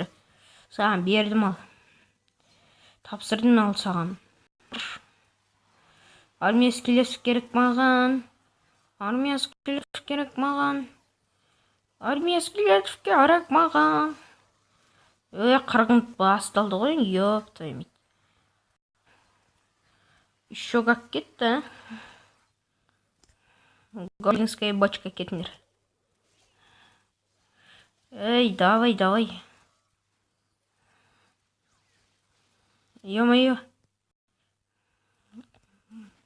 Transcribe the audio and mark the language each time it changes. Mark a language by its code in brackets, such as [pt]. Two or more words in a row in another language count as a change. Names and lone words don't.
[kk] Саған бердім ал. Тапсырдым ал саған. [ru] Армия скелетов [kk] керек маған. [ru] Армия скелетов [kk] керек маған. Қырғын басталды ғой, [ru] ёп твою мать. Еще как кетті. Гоблинская бочка кетіңдер. Давай. Ё-моё.